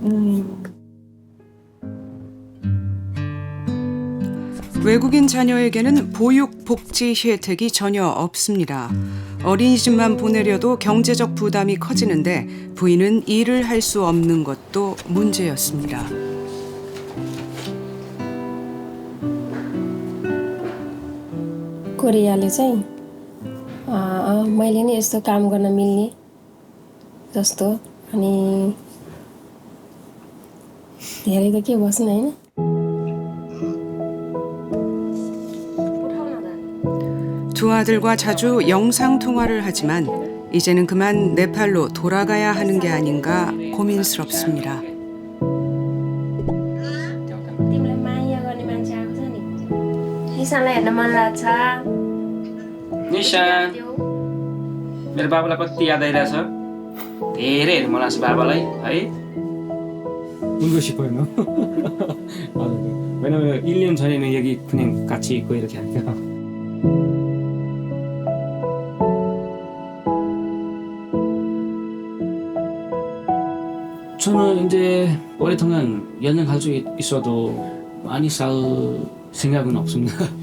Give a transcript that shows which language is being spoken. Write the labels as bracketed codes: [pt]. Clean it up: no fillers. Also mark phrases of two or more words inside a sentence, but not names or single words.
[ko] 외국인 자녀에게는 보육 복지 혜택이 전혀 없습니다. 어린이집만 보내려도 경제적 부담이 커지는데 부인은 일을 할 수 없는 것도 문제였습니다. [ne] कोरियाले चाहिँ मैले नि यस्तो काम गर्न मिल्ने जस्तो अनि धेरै त के बस्न हैन [ko] 두 아들과 자주 영상 통화를 하지만 이제는 그만 네팔로 돌아가야 하는 게 아닌가 고민스럽습니다. [ne] तिमीलाई माया गर्ने मान्छे आएको छ नि निशानलाई हेर्न मन लाग्छ निशान मेरो बाबालाई कति याद आइरहेछ धेरै हेर्नु मन लाग्छ बाबालाई है [ko] 울고 싶어요. 왜냐면 1년 전에는 여기 그냥 같이 있고 이렇게 하니까. 저는 이제 오랫동안 연애 갈 수 있어도 많이 살 생각은 없습니다.